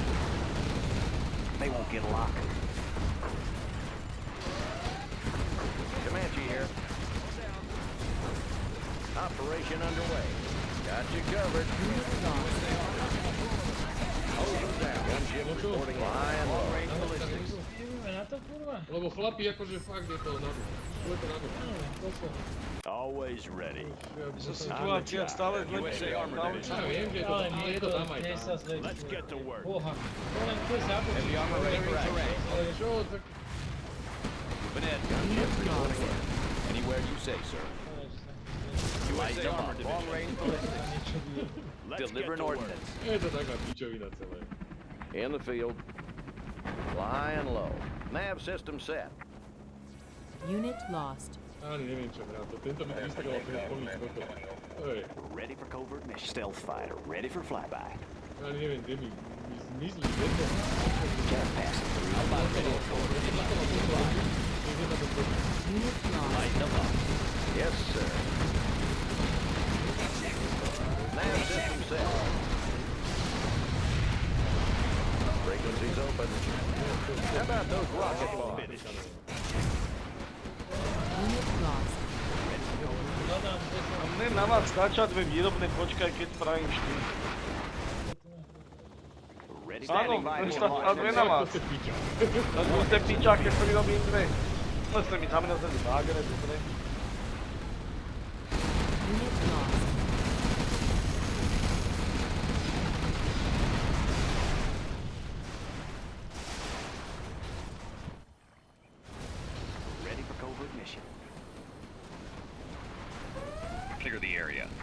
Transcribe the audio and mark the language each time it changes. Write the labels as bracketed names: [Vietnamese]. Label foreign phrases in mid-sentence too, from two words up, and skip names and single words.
[English] They won't get a lock. Comanche here. Operation underway. Got you covered. Hose them down. Gunship reporting in. Flying low. Long-range ballistics. [Slovak] Ideme na to, kurva. Lebo chlapi akože fakt je to na to. Je to na to. [English] Always ready. [Slovak] Situácia stále zlepšuje. Ja viem, že je to, Ale ale nie je to tam aj dnes tam. sa [English] Let's [Slovak] zlepšuje. [English] get to work. [Slovak] Boha. To len keď započíš. [English] Heavy armor ready for action. [Slovak] Ale čo, tak [English] Moving in. Anywhere you say, sir. USA Armor Division. Long-range ballistics. Let's Deliver get an to work. ordnance. [Slovak] je to taká pičovina celé. [English] In the field. Flying low. Nav system set. Unit lost. [Slovak] Ani neviem čo hrá to. Tento mi vystakoval ten pomník toto. Hej, [English] Ready for covert mission. Stealth fighter. Ready for flyby. [Slovak] ani neviem, kde mi zmizli. Jedno. [English] Just passing through. Unit lost. Lighten them up. Yes, sir. Nav system set. Frequencies open. How about those rocket launches? Unit lost. [Slovak] A mne na vás skáča dve výrobné, počkaj, keď spravím 4. [English] Ready [Slovak] Áno, [English] standing by [Slovak] len [English] for [Slovak] sa a dve na vás. To ste piča, keď prirobím dve. To ste mi zamrazili vágere, dobre. [English] Unit lost. Ready for covert mission. Clear the area.